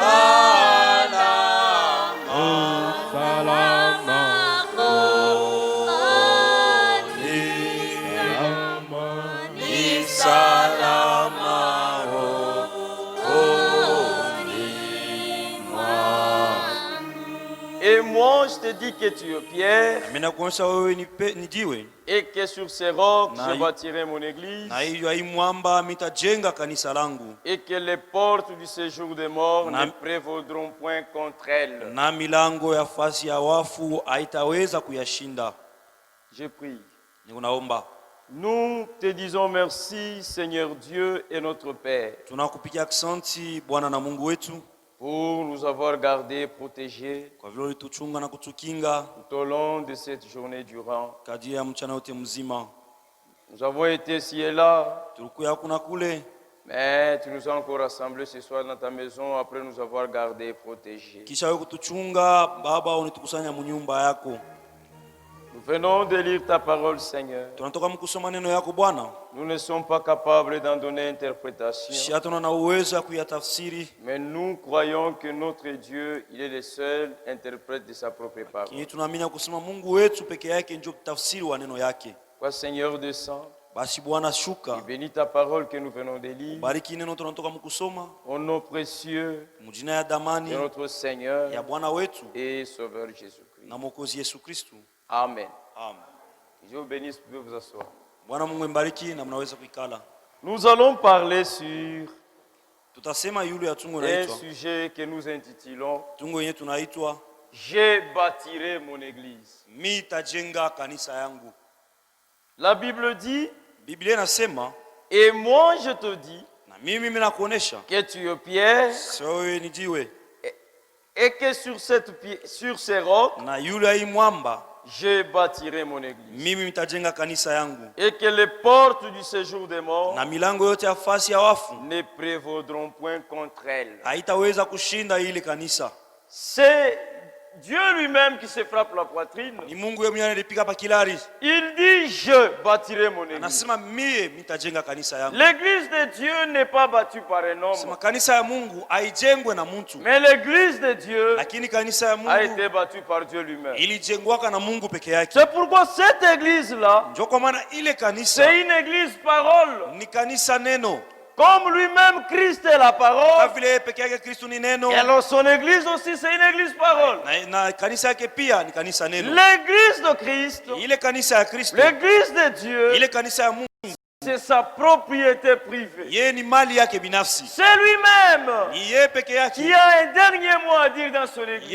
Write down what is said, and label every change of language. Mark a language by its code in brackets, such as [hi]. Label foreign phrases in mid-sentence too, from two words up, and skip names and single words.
[sw] salama rohoni, ni salama rohoni mwangu. [fr] Et moi je te dis que tu es Pierre [sw] Mimi nakuonyesha wewe ni jiwe, [fr] et que sur ces rocs [sw] Na- [fr] je bâtirai mon église [sw] na hiyo hii mwamba mitajenga kanisa langu, [fr] et que les portes du séjour des morts [sw] Na- [fr] ne prévaudront point contre elle. [sw] na milango ya fasi ya wafu haitaweza kuyashinda. [fr] Je prie. [sw] Nikunaomba, [fr] Nous te disons merci, Seigneur Dieu et notre Père, [sw] tunakupigia asante Bwana na Mungu wetu [fr] pour nous avoir gardés, protégés [sw] kwa vile ulituchunga na kutukinga [fr] tout au long de cette journée durant. [sw] kadiri ya mchana wote mzima. [fr] Nous avons été ci et là, [sw] Tulikuya kuna kule, [fr] mais tu nous as encore rassemblés ce soir dans ta maison après nous avoir gardés et protégés. [sw] kisha wewe kutuchunga Baba, unitukusanya munyumba yako. [fr] Nous venons de lire ta parole, Seigneur. [sw] Tunatoka mkusoma neno yako Bwana, [fr] Nous ne sommes pas capables d'en donner interprétation, [sw] si hatuna na uwezo ya kuyatafsiri, [fr] mais nous croyons que notre Dieu, il est le seul interprète de sa propre parole. [sw] lakini tunaamini kusema Mungu wetu peke yake ndio tafsiri wa neno yake. [fr] Quoi, Seigneur, descend [sw] Basi Bwana [fr] et [sw] shuka, [fr] bénis ta parole que nous venons de lire. [sw] bariki neno tunatoka mkusoma [fr] Au nom précieux [sw] mujina ya [fr] de [sw] damani [fr] notre Seigneur [sw] ya Bwana wetu [fr] et Sauveur Jésus-Christ. [sw] na Mwokozi Yesu Kristo. [fr] Amen. [sw] Amen. [fr] Dieu vous bénisse, vous pouvez vous asseoir. [sw] Bwana Mungu mbariki na mnaweza kuikala. [fr] Nous allons parler sur [sw] Tutasema yule ya tungo [fr] un [sw] inaitwa [fr] sujet que nous intitulons [sw] tungo yenye tunaitwa [fr] Je bâtirai mon église. [sw] mi tajenga kanisa yangu. [fr] La Bible dit, [sw] Biblia inasema, [fr] et moi je te dis [sw] na mimi nakuonesha [fr] que tu es Pierre [sw] sio wewe ni jiwe, [fr] et que sur ces rocs, [sw] na yule hii mwamba [fr] je bâtirai mon église. [sw] mimi nitajenga kanisa yangu, [fr] Et que les portes du séjour des morts [sw] na milango yote ya fasi ya wafu [fr] ne prévaudront point contre elle. [sw] haitaweza kushinda ile kanisa. [fr] C'est Dieu lui-même qui se frappe la poitrine. [sw] Ni Mungu yeye mwenyewe analipiga pa kilari, [fr] Il dit, je bâtirai mon église. [sw] anasema mie nitajenga kanisa yangu. [fr] L'église de Dieu n'est pas bâtie par un homme, [sw] Sema kanisa ya Mungu haijengwe na mtu, [fr] mais l'église de Dieu [sw] lakini kanisa ya [fr] a [sw] Mungu [fr] été bâtie par Dieu lui-même. [sw] ilijengwaka na Mungu peke yake. [fr] C'est pourquoi cette église-là, [sw] Ndio kwa maana ile kanisa [fr] c'est une église parole. [sw] ni kanisa neno, [fr] Comme lui-même Christ est la [sw] kama [fr] parole, [sw] vile yeye peke yake Kristo ni neno, [fr] et alors son église aussi c'est une église parole. [sw] na kanisa yake pia ni kanisa neno. [fr] L'église de Christ, [sw] Ile kanisa ya Kristo, [fr] l'église de Dieu, [sw] ile kanisa ya Mungu, [fr] c'est sa propriété privée. [sw] yeye ni mali yake binafsi, [fr] C'est lui-même [sw] ni yeye peke [fr] qui [sw] yake. [fr] a un dernier mot à dire dans son église.